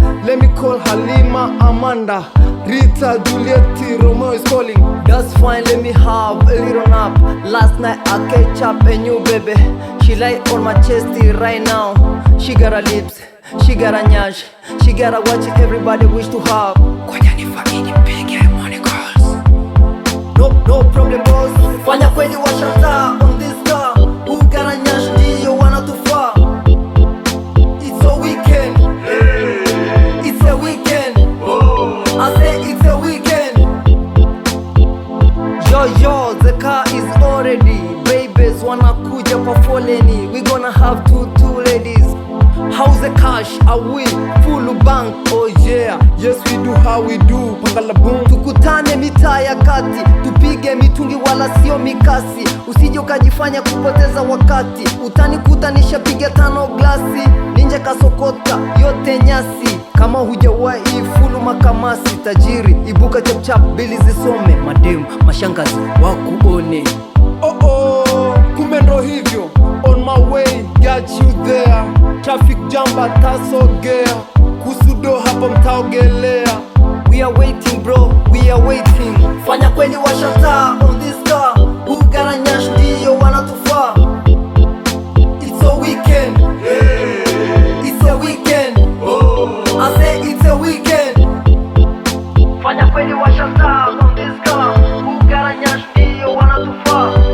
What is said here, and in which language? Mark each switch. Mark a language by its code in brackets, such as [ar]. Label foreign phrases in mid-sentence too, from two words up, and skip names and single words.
[en] Let me call Halima, Amanda, Rita, Juliet, Romeo is calling. That's fine, let me have a little nap. Last night I catch up a new baby. She lie on my chest right now. She got her lips, she got her nyash, she got her watch everybody wish to have. [sw] Ngoja nifanye nipige [en] money calls. No, no problem, boss. [sw] Fanya kweli wa shata [en] on this car. Who got a nyash [sw] ndiyo wanatufaa. [en] It's a weekend. It's a weekend. I say it's a weekend. Yo, yo, the car is already. Babies [sw] wanakuja kwa foleni. [en] We gonna have two, two ladies. How's the cash? Are we full bank? Oh yeah, yes we do, how we do. [sw] Panga la boom. Tukutane mitaa ya kati, tupige mitungi wala sio mikasi. Usije ukajifanya kupoteza wakati. Utanikuta nishapiga tano glasi. Ninja kasokota yote nyasi. Kama hujawahi full makamasi, tajiri, ibuka chap chap, bili zisome. Madem, mashangazi, wakuone. Oh, oh, kumbe ndo hivyo. [en] On my way, got you there. Traffic jam, [sw] batasogea. Kusudo hapa mtaogelea. [en] We are waiting, bro, we are waiting. [sw] Fanya kweli wa shata [en] on this car. Who got a nyash [sw] ndiyo wanatufaa. [en] It's a weekend. It's a weekend. I say it's a weekend. [sw] Fanya kweli wa shata [en] on this car. Who got a nyash [sw] ndiyo wanatufaa.